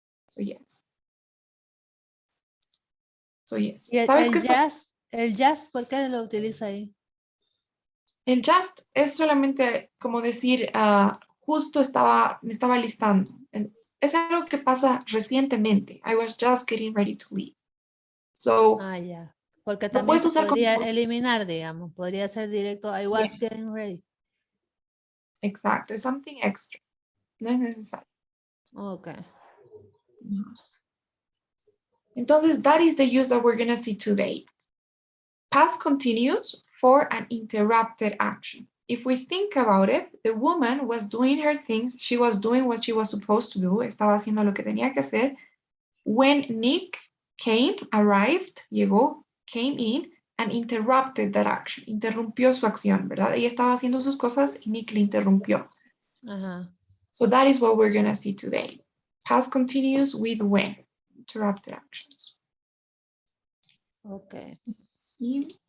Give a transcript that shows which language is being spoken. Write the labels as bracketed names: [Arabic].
[English] So yes. So yes. [Spanish] Y ¿Sabes qué es? el just, ¿por qué lo utiliza ahí? El just es solamente como decir, justo me estaba listando. Es algo que pasa recientemente. [English] I was just getting ready to leave. So, [Spanish] Ya. Porque lo también puedes se usar podría como... eliminar, digamos. Podría ser directo, [English] I was getting ready. [Spanish] Exacto, es [English] something extra. [Spanish] No es necesario. [English] Okay. Entonces, that is the use that we're going to see today. Past continuous for an interrupted action. If we think about it, the woman was doing her things. She was doing what she was supposed to do. [Spanish] Estaba haciendo lo que tenía que hacer. [English] When Nick arrived, llegó, came in, and interrupted that action. [Spanish] Interrumpió su acción, ¿verdad? Ella estaba haciendo sus cosas y Nick le interrumpió. Ajá. [English] So that is what we're going to see today. Past continuous with when. Interrupted actions. Okay. [Spanish] Sí.